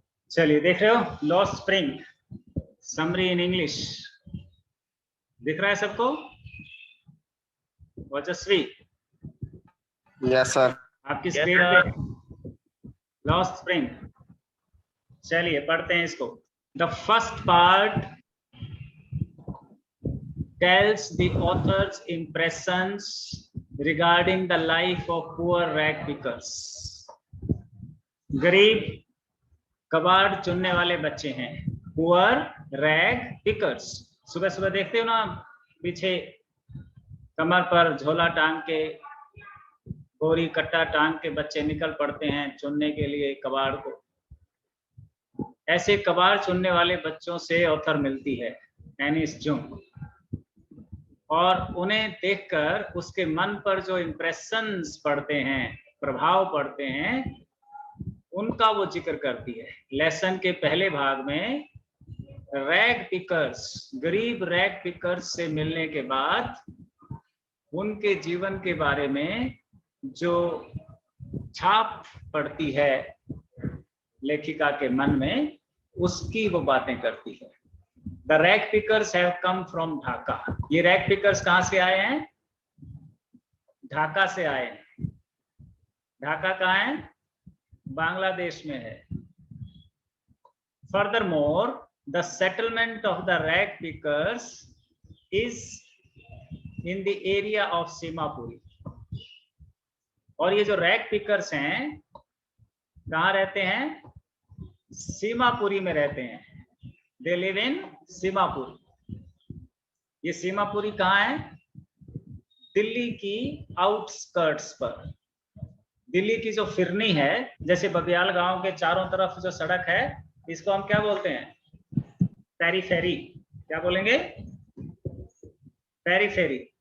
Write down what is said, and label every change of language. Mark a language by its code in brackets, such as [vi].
[hi] चलिए देख रहे हो lost spring, summary in English दिख रहा है सबको? ओजस्वी, [en] Yes sir. [hi] आपकी स्क्रीन पे लॉस्ट स्प्रिंग। चलिए पढ़ते हैं इसको। [en] The first part tells the author's impressions regarding the life of poor rag pickers. [hi] गरीब कबाड़ चुनने वाले बच्चे हैं, [en] poor rag pickers। [hi] सुबह सुबह देखते हो ना, पीछे कमर पर झोला टांग के, बोरी कट्टा टांग के बच्चे निकल पड़ते हैं चुनने के लिए कबाड़ को। ऐसे कबाड़ चुनने वाले बच्चों से ऑथर मिलती है, एनिस जुंग, और उन्हें देखकर उसके मन पर जो इम्प्रेशंस पड़ते हैं, प्रभाव पड़ते हैं, उनका वो जिक्र करती है। लेसन के पहले भाग में रैग पिकर्स, गरीब रैग पिकर्स से मिलने के बाद उनके जीवन के बारे में जो छाप पड़ती है लेखिका के मन में, उसकी वो बातें करती है। [en] The rag pickers have come from Dhaka. [hi] ये रैग पिकर्स कहाँ से आए हैं? ढाका से आए हैं। ढाका कहाँ है? बांग्लादेश में है। [en] Furthermore, the settlement of the rag pickers is in the area of Seemapuri. [hi] और ये जो रैग पिकर्स हैं कहाँ रहते हैं? सीमापुरी में रहते हैं। [en] They live in Seemapuri. [hi] ये सीमापुरी कहाँ है? दिल्ली की आउटस्कर्ट्स पर। दिल्ली की जो फिरनी है, जैसे बबियाल गांव के चारों तरफ जो सड़क है, इसको हम क्या बोलते हैं? पेरीफेरी। क्या बोलेंगे? पेरीफेरी।